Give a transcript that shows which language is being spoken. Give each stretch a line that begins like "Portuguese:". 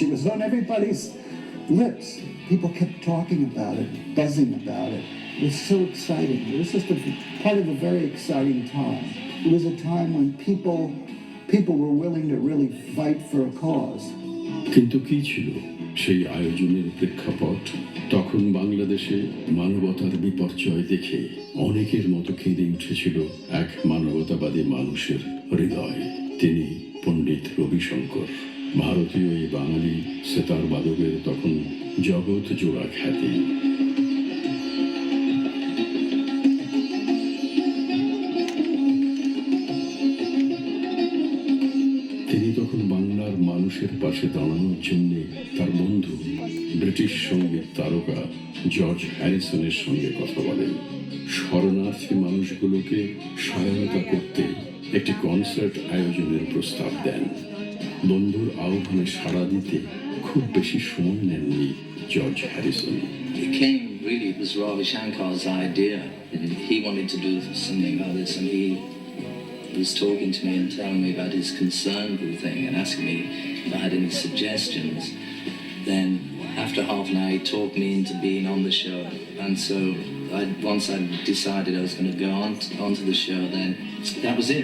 English: It was on everybody's lips. People kept talking about it, buzzing about it. It was so exciting. It was just a part of a very exciting time. It was a time when people were willing to really fight for a cause.
Bangla: কিন্তু কি ছিল সেই আয়োজনের প্রেক্ষাপট? তখন বাংলাদেশে মানবতার বিপর্যয় দেখে অনেকের মতো কেঁদে উঠেছিল এক মানবতাবাদী মানুষের হৃদয়। তিনি পণ্ডিত রবিশঙ্কর। ভারতীয় এই বাঙালি সেতার বাদকের তখন জগৎ জোড়া খ্যাতি। তিনি তখন বাংলার মানুষের পাশে দাঁড়ানোর জন্য তার বন্ধু ব্রিটিশ সঙ্গীত তারকা জর্জ হ্যারিসনের সঙ্গে কথা বলেন। শরণার্থী মানুষগুলোকে সহায়তা করতে একটি কনসার্ট আয়োজনের প্রস্তাব দেন। বন্ধুর আহ্বানে সাড়া দিতে খুব বেশি সময় নেননি George Harrison.
English: It was Ravi Shankar's idea. He wanted to do something like this, and he was talking to me and telling me about his concern with the thing and asking me if I had any suggestions. Then after half an hour he talked me into being on the show, and so once I decided I was going to go onto the show, then that was it.